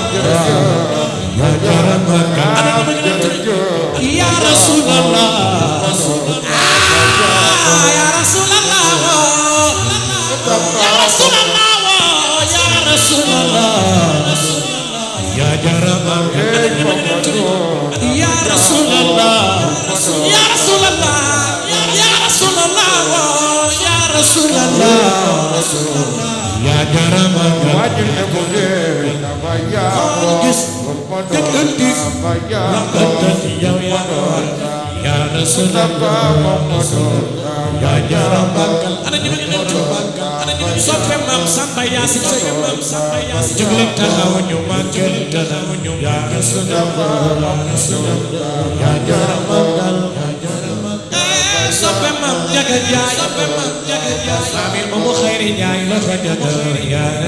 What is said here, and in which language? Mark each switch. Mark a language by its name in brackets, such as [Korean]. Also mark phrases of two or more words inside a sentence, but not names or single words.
[Arabic] يا رسول الله يا رسول الله يا رسول الله يا رسول الله يا رسول الله يا رسول الله يا رسول الله يا رسول الله يا [Wolof] wajib ya soppe Maam Samba Yaasin jógleen taxaw ñu màggal [Arabic] يا رسول الله [Wolof] soppe Maam Njaga Njaay Maami Umu Xayri Njaay la fa jaga ya